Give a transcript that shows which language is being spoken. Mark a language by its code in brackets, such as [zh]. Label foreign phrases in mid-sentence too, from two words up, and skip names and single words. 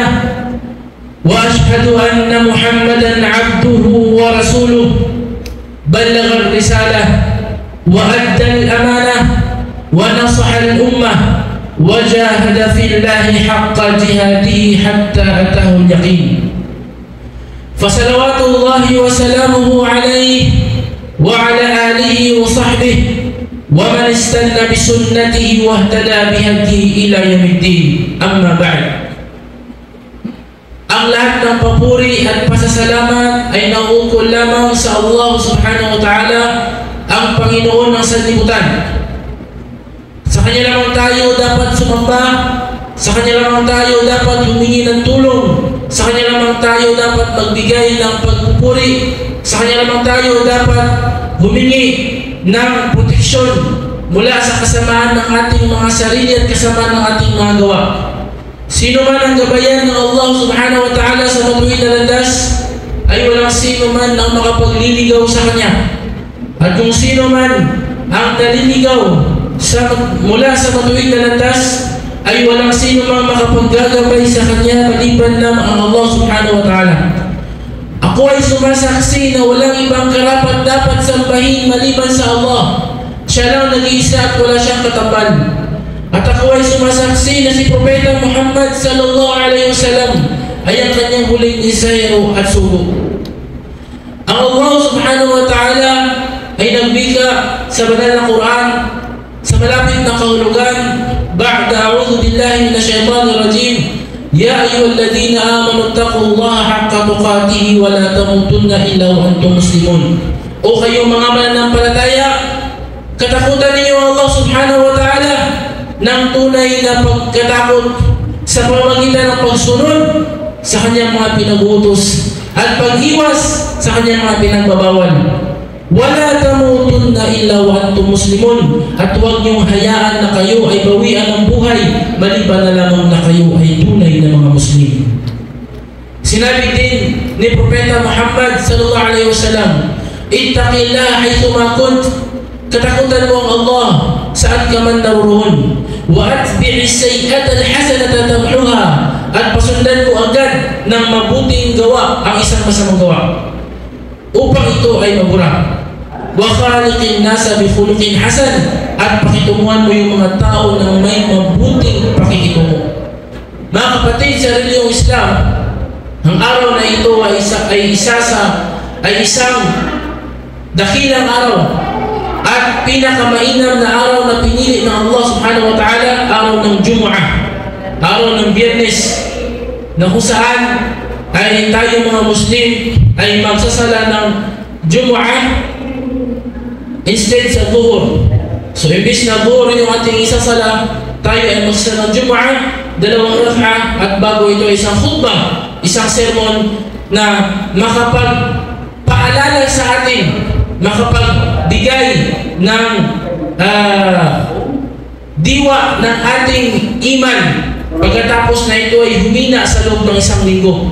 [ar] وأشهد أن محمدا عبده ورسوله بلغ الرسالة وأدى الأمانة ونصح الأمة وجاهد في الله حق جهاده حتى أتاه اليقين. فصلوات الله وسلامه عليه وعلى آله وصحبه ومن استنى بسنته واهتدى بهديه إلى يوم الدين. أما بعد. [tl] Ang lahat ng papuri at pasasalamat ay nauukol lamang sa Allah [ar] سبحانه وتعالى, [tl] ang Panginoon ng sanlibutan. Sa Kanya lamang tayo dapat sumamba, sa Kanya lamang tayo dapat humingi ng tulong, sa Kanya lamang tayo dapat magbigay ng pagpupuri, sa Kanya lamang tayo dapat humingi ng proteksyon mula sa kasamaan ng ating mga sarili at kasamaan ng ating mga gawa. Sino man ang gabayan ng Allah [ar] سبحانه وتعالى [tl] sa matuwid na landas, ay walang sino man ang makapagliligaw sa Kanya. At kung sino man ang naliligaw mula sa matuwid na landas, ay walang sino man makapaggagabay sa Kanya maliban lamang ang Allah [ar] سبحانه وتعالى. [tl] Ako ay sumasaksi na walang ibang karapat dapat sambahin maliban sa Allah. Siya lang nag-iisa at wala siyang katapat. At ako ay sumasaksi na si Propeta Muhammad [ar] صلى الله عليه وسلم [tl] ay ang kanyang huling isayro at sugo. Ang Allah [ar] سبحانه وتعالى [tl] ay nagbika sa banal na Quran sa malapit na kahulugan, [ar] بعد أعوذ بالله من الشيطان الرجيم يا أيها الذين آمنوا اتقوا الله حق تقاته ولا تموتن إلا وأنتم مسلمون. [tl] O kayong mga mananampalataya, katakutan ninyo Allah [ar] سبحانه وتعالى [tl] ng tunay na pagkatakot sa pamamagitan ng pagsunod sa Kanyang mga pinag-uutos at pag-iwas sa Kanyang mga pinagbabawal. [ar] ولا تموتن إلا وأنتم مسلمون, [tl] at huwag niyong hayaan na kayo ay bawian ng buhay maliban na lamang na kayo ay tunay na mga Muslim. Sinabi din ni Propeta Muhammad [ar] صلى الله عليه وسلم, اتق الله حيثما كنت, [tl] katakutan mo ang Allah saan ka man naroon. [ar] وأتبع السيئة الحسنة تمحها, [tl] at pasundan mo agad ng mabuting gawa ang isang masamang gawa upang ito ay mabura. [ar] وخالق الناس بخلق حسن, [tl] at pakitunguhan mo yung mga tao ng may mabuting pakikitungo. Mga kapatid sa reliyong Islam, ang araw na ito ay isang dakilang araw at pinakamainam na araw na pinili ng Allah [ar] سبحانه وتعالى, [tl] araw ng Jumu'ah, araw ng Biyernes, na kung saan ay tayo mga Muslim ay magsasala ng Jumu'ah instead sa Dhuhr. So imbis na Dhuhr yung ating isasala, tayo ay magsasala ng Jumu'ah, 2 rak'ah, at bago ito isang khutbah, isang sermon na makapagpaalala sa atin, makapagbigay ng diwa ng ating iman pagkatapos na ito ay humina sa loob ng isang linggo.